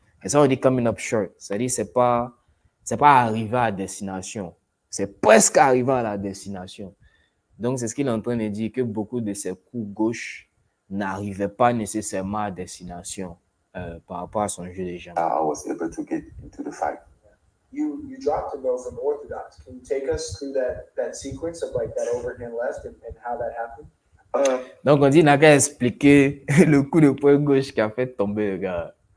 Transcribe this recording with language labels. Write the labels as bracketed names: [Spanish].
[French] Et ça on dit [English] coming up short. [French] C'est-à-dire c'est pas arrivé à destination. C'est presque arrivé à la destination. Donc, c'est ce qu'il est en train de dire, que beaucoup de ces coups gauche n'arrivaient pas nécessairement à destination par rapport à son jeu de jambes. [English] I was able to get into the fight. You dropped a no from orthodox. Can you take us through that sequence of like that overhand left and how that happened? [French] Donc, on dit, il n'a qu'à expliquer le coup de poing gauche qui a fait tomber le gars.